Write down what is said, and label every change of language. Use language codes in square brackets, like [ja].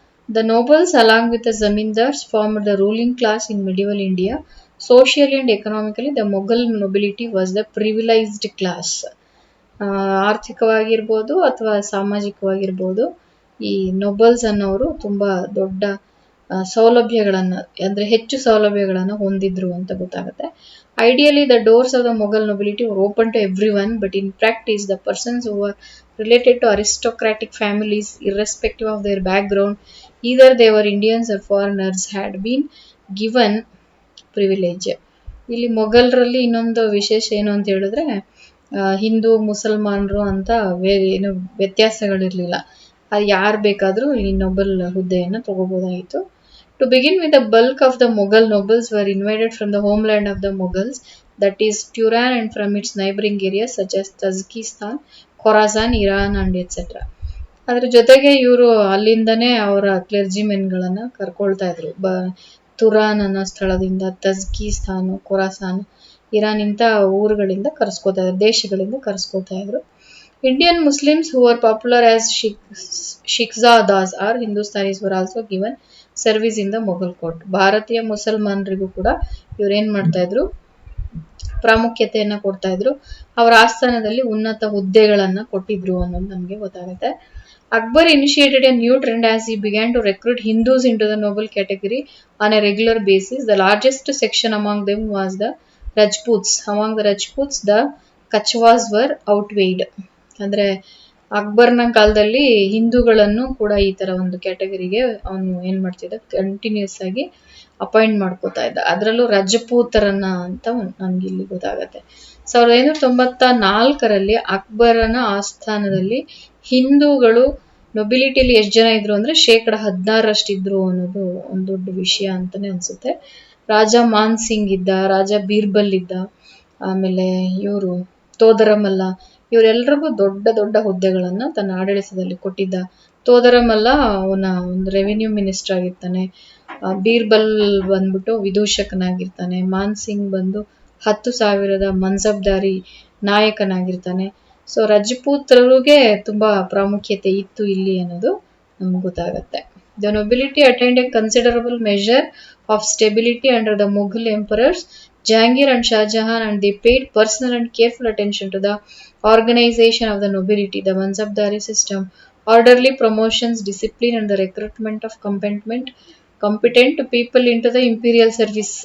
[en] The nobles, along with the zamindars, formed the ruling class in medieval India. Socially and economically, the Mughal nobility was the privileged class. [kn] ಆರ್ಥಿಕವಾಗಿರ್ಬೋದು ಅಥವಾ ಸಾಮಾಜಿಕವಾಗಿರ್ಬೋದು, ಈ ನೊಬಲ್ಸ್ ಅನ್ನೋರು ತುಂಬ ದೊಡ್ಡ ಸೌಲಭ್ಯಗಳನ್ನು, ಅಂದರೆ ಹೆಚ್ಚು ಸೌಲಭ್ಯಗಳನ್ನು ಹೊಂದಿದ್ರು ಅಂತ ಗೊತ್ತಾಗುತ್ತೆ. [en] Ideally, the doors of the Mughal nobility were open to everyone, but in practice, the persons who were related to aristocratic families, irrespective of their background, either they were Indians or foreigners, had been given privilege. [kn] ಇಲ್ಲಿ ಮೊಘಲರಲ್ಲಿ ಇನ್ನೊಂದು ವಿಶೇಷ ಏನು ಅಂತ ಹೇಳಿದ್ರೆ, ಹಿಂದೂ ಮುಸಲ್ಮಾನರು ಅಂತ ಏನು ವ್ಯತ್ಯಾಸಗಳಿರಲಿಲ್ಲ. ಅದು ಯಾರು ಬೇಕಾದರೂ ಈ ನೊಬೆಲ್ ಹುದ್ದೆಯನ್ನು ತಗೋಬೋದಾಯಿತು. [en] To begin with, the bulk of the Mughal nobles were invited from the homeland of the Mughals, that is Turan, and from its neighboring areas such as Tajikistan, Khorasan, Iran and etc. [kn] ಅದ್ರ ಜೊತೆಗೆ ಇವರು ಅಲ್ಲಿಂದನೇ ಅವರ ಕ್ಲೆರ್ಜಿಮೆನ್ಗಳನ್ನು ಕರ್ಕೊಳ್ತಾ ಇದ್ರು. ತುರಾನ್ ಅನ್ನೋ ಸ್ಥಳದಿಂದ, ತಜ್ಕಿಸ್ತಾನ್, ಖೊರಾಸಾನ್, Iran ಇಂಥ ಊರುಗಳಿಂದ ಕರೆಸ್ಕೋತಾ ಇದ್ರು, ದೇಶಗಳಿಂದ ಕರೆಸ್ಕೋತಾ ಇದ್ರು. [en] Indian Muslims who are popular as Shaikhzadas or Hindustanis were also given service in the Mughal court. [kn] ಭಾರತೀಯ ಮುಸಲ್ಮಾನರಿಗೂ ಕೂಡ ಇವ್ರೇನ್ ಮಾಡ್ತಾ ಇದ್ರು, ಪ್ರಾಮುಖ್ಯತೆಯನ್ನ ಕೊಡ್ತಾ ಇದ್ರು, ಅವರ ಆಸ್ಥಾನದಲ್ಲಿ ಉನ್ನತ ಹುದ್ದೆಗಳನ್ನ ಕೊಟ್ಟಿದ್ರು ಅನ್ನೋದು ನಮಗೆ ಗೊತ್ತಾಗುತ್ತೆ. [en] Akbar initiated a new trend as he began to recruit Hindus into the noble category on a regular basis. The largest section among them was the Rajputs. Among the Rajputs, the Kachwas were outweighed. [kn] ಅಂದರೆ ಅಕ್ಬರ್ನ ಕಾಲದಲ್ಲಿ ಹಿಂದೂಗಳನ್ನು ಕೂಡ ಈ ಥರ ಒಂದು ಕ್ಯಾಟಗರಿಗೆ ಅವನು ಏನು ಮಾಡ್ತಿದ್ದ, continuous ಆಗಿ ಅಪಾಯಿಂಟ್ ಮಾಡ್ಕೋತಾ ಇದ್ದ. ಅದರಲ್ಲೂ ರಜಪೂತರನ್ನ ಅಂತ ನಮ್ಗೆ ಇಲ್ಲಿ ಗೊತ್ತಾಗತ್ತೆ. 1594ರಲ್ಲಿ ಅಕ್ಬರನ ಆಸ್ಥಾನದಲ್ಲಿ ಹಿಂದೂಗಳು ನೊಬಿಲಿಟಿಯಲ್ಲಿ ಎಷ್ಟು ಜನ ಇದ್ರು ಅಂದರೆ 16% ಇದ್ರು ಅನ್ನೋದು ಒಂದು ದೊಡ್ಡ ವಿಷಯ ಅಂತಾನೆ ಅನ್ಸುತ್ತೆ. ರಾಜ ಮಾನ್ ಸಿಂಗ್ ಇದ್ದ, ರಾಜ ಬೀರ್ಬಲ್ ಇದ್ದ, ಆಮೇಲೆ ಇವರು ತೋದರಮಲ್ಲ, ಇವರೆಲ್ಲರಿಗೂ ದೊಡ್ಡ ದೊಡ್ಡ ಹುದ್ದೆಗಳನ್ನು ತನ್ನ ಆಡಳಿತದಲ್ಲಿ ಕೊಟ್ಟಿದ್ದ. ತೋದರಮಲ್ಲ ಅವನ ಒಂದು ರೆವಿನ್ಯೂ ಮಿನಿಸ್ಟರ್ ಆಗಿರ್ತಾನೆ, ಬೀರ್ಬಲ್ ಬಂದ್ಬಿಟ್ಟು ವಿದೂಷಕನಾಗಿರ್ತಾನೆ, ಮಾನ್ ಸಿಂಗ್ ಬಂದು 10,000 ಮನ್ಸಬ್ದಾರಿ ನಾಯಕನಾಗಿರ್ತಾನೆ. ಸೊ ರಜಪೂತ್ರರಿಗೆ ತುಂಬಾ ಪ್ರಾಮುಖ್ಯತೆ ಇತ್ತು ಇಲ್ಲಿ ಅನ್ನೋದು ನಮ್ಗೆ ಗೊತ್ತಾಗತ್ತೆ. [en] The nobility attained a considerable measure of stability under the Mughal emperors. Jahangir and Shah Jahan, and they paid personal and careful attention to the organization of the nobility, the Mansabdari system, orderly promotions, discipline, and the recruitment of competent people into the imperial service.